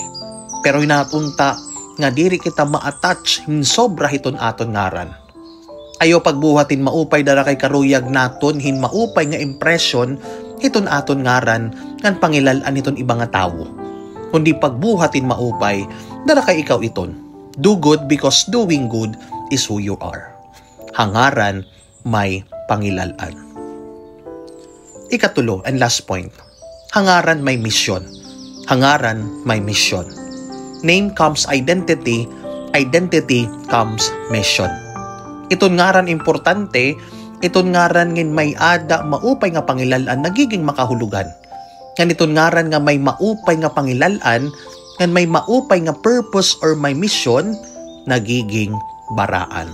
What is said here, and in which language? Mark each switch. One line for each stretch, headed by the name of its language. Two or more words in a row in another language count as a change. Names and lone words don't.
Waray: Pero hinatunta nga diri kita ma-attach hin sobra hiton aton ngaran. Ayo pagbuhatin maupay dara kay karuyag naton hin maupay nga impression hiton aton ngaran ngan pangilalan iton ibang nga tawo. Kundi pagbuhatin maupay dara kay ikaw iton.
English: Do good because doing good is who you are.
Waray: Hangaran may pangilalan. Ikatulo
English: and last point.
Waray: Hangaran may misyon. Hangaran may misyon.
English: Name comes identity, identity comes mission.
Waray: Iton ngaran importante, iton ngaran ngin may ada maupay nga pangilalan nagiging makahulugan. Ngan iton ngaran nga may maupay nga pangilalan, ngan may maupay nga
English: purpose or
Waray: may mission, nagiging baraan.